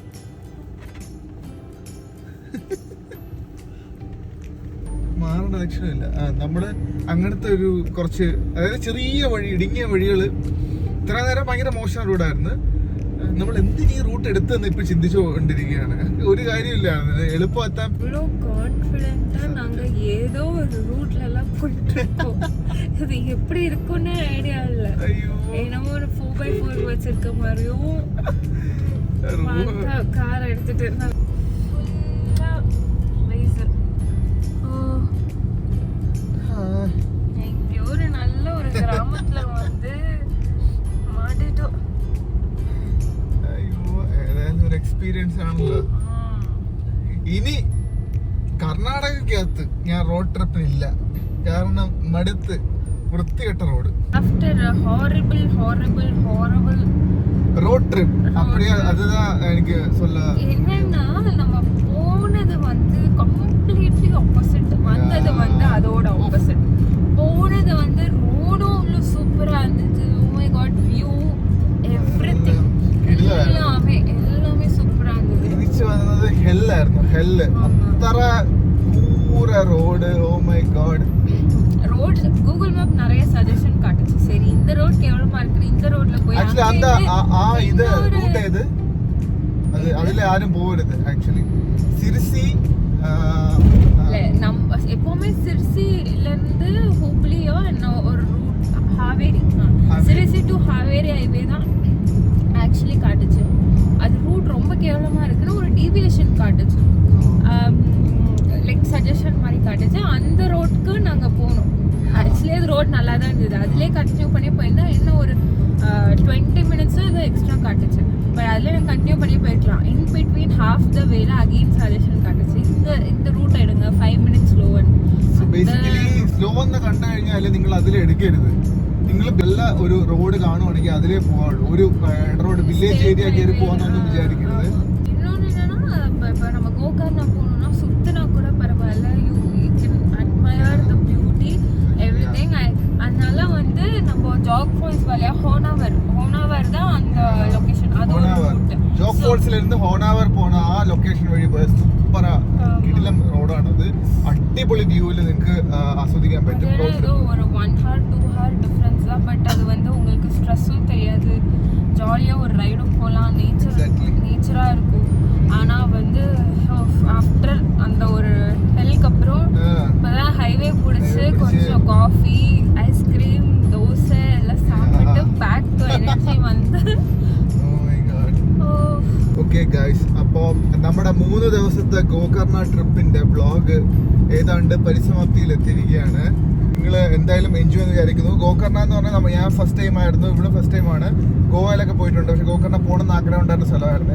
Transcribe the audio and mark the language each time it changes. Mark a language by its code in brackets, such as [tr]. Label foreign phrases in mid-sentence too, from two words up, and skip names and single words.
[ml] മാറേണ്ട ലക്ഷണമില്ല. നമ്മുടെ അങ്ങനത്തെ ഒരു കുറച്ച്, അതായത് ചെറിയ വഴി, ഇടുങ്ങിയ വഴികൾ. ഇത്ര നേരം ഭയങ്കര മോശം റോഡായിരുന്നു. നമ്മൾ എന്തിനീ റൂട്ട് എടുത്തെന്ന് ഇപ്പൊ ചിന്തിച്ചു കൊണ്ടിരിക്കുകയാണ്. ഒരു കാര്യമില്ല, എളുപ്പമെത്താൻ. [ta] ஏதோ ஒரு ரூட்ல எல்லாம் போயிட்டு இருக்கோம். அது எப்படி இருக்கும்னு ஐடியா இல்ல. என்னமோ ஒரு 4x4 வச்சிருக்க மாதிரியும் கார் எடுத்துட்டு இருந்தாங்க. ஒரு நல்ல ஒரு கிராமத்துல வந்து மாட்டிட்டோம். [ml] അയ്യോ, ഏതായാലും ഒരു എക്സ്പീരിയൻസ് ആണല്ലോ. ഇനി കർണാടകക്കകത്ത് ഞാൻ [en] road tripഇനില്ല, [ml] കാരണം മടുത്ത്. വൃത്തികെട്ട റോഡ്. [en] after horrible road trip [ta] அப்படியே அதுதான் எனக்கு சொல்ல. என்னன்னா நம்ம போனது வந்து [en] completely opposite, [ta] வந்தது வந்து அதோட ஆப்போசிட். போனது வந்து ரோடும் சூப்பரா இருந்துச்சு. [en] oh my god, view everything [ta] எல்லாமே சூப்பரா இருந்தது. [ml] തിരിച്ചു വന്നത് ഹെല്ലായിരുന്നു, ഹെല്ല്. അത്ര പൂര റോഡ്. [en] oh my god. [ta] ரோட் கூகுள் மேப் நிறைய சஜஷன் காட்டுச்சு. சரி, இந்த ரோட் கேவலமா இருக்கு, இந்த ரோட்ல போய் [ml] ആക്ച്വലി அந்த ഇത് റൂട്ട് ഏത്, അത് അതിലെ ആരും പോകരുത്. ആക്ച്വലി സിർസി [ta] நம்ம எப்பவுமே சிர்சில இருந்து ஹூப்ளியோ ஒரு ரூட் ஹாவேரி, சிர்சி டு ஹாவேரி ஹைவே தான் ஆக்சுவலி காட்டுச்சு. அது ரூட் ரொம்ப கேவலமா இருக்குன்னு ஒரு டீவியேஷன் காட்டுச்சு, [en] like suggestion [ta] மாதிரி காட்டுச்சு. அந்த ரோட்க்கு நாங்க போனோம். ஆக்சுவலி அது ரோட் நல்லா தான் இருந்தது, அதுலேயே கண்டினியூ பண்ணி போயிருந்தா இன்னும் ஒரு 20 மினிட்ஸ் அது எக்ஸ்ட்ரா காட்டுச்சு. பட் அதில் நான் கண்டினியூ பண்ணி போயிருக்கலாம். [en] in between half the [ta] வேல அகெயின் சஜஷன் காட்டுச்சு, இந்த റൂട്ട് എടുங்க [en] 5 minute slow. basically slow [ml] എന്ന് കണ്ടു കഴിഞ്ഞാൽ നിങ്ങൾ അതിൽ എടുക്കരുത്. നിങ്ങൾ എല്ലാ ഒരു റോഡ് കാണുവാണെങ്കിൽ അതിലേ പോകാവുള്ളൂ. ഒരു [en] road village area [ml] കയറി പോകാന്നൊന്നും വിചാരിക്കരുത്. [ta] இன்னொன்று என்னன்னா, இப்போ நம்ம கோகர்ணா போகணும்னா சுத்தினா கூட பரவாயில்ல, [en] you can admire the beauty everything. [ta] அதனால வந்து நம்ம ஜாக் ஃபால்ஸ் வழியா ஹோனாவர் தான் அந்த லொகேஷன். அது [ml] ജോഗ് ഫോൾസിൽ നിന്ന് ഹോണാവർ പോണ ആ ലൊക്കേഷൻ വഴി പോയ സൂപ്പറാ കിടിലം റോഡാണത്. അടിപൊളി വ്യൂവിൽ നിങ്ങൾക്ക് ആസ്വദിക്കാൻ പറ്റും. [ta] ஒரு 1 hour 2 hour டிஃபரன்ஸ் தான். பட் அது வந்து உங்களுக்கு ஸ்ட்ரெஸ்ஸும் தெரியாது, ஜாலியா ஒரு ரைடும் போகலாம், நேச்சரா இருக்கும். ஆனா வந்து ஆஃப்டர் அந்த ஒரு ஹெல்க்கு அப்புறம் இப்பதான் ஹைவே பிடிச்சி கொஞ்சம் காஃபி, ஐஸ்கிரீம், தோசை எல்லாம் சாப்பிட்டு [en] back to energy [ta] வந்து. [en] okay guys, [ml] അപ്പോൾ നമ്മുടെ 3 ദിവസത്തെ ഗോകർണ ട്രിപ്പിന്റെ വ്ളോഗ് ഏതാണ്ട് പരിസമാപ്തിയിലെത്തിയിരിക്കുകയാണ്. നിങ്ങൾ എന്തായാലും എൻജോയ് എന്ന് വിചാരിക്കുന്നു. ഗോകർണ എന്ന് പറഞ്ഞാൽ ഞാൻ [en] first time [ml] ആയിരുന്നു, ഇവിടെ [en] first timeആണ്. [ml] ഗോവയിലൊക്കെ പോയിട്ടുണ്ട്, പക്ഷേ ഗോകർണ പോകണമെന്ന് ആഗ്രഹം ഉണ്ടായിരുന്ന സ്ഥലമായിരുന്നു.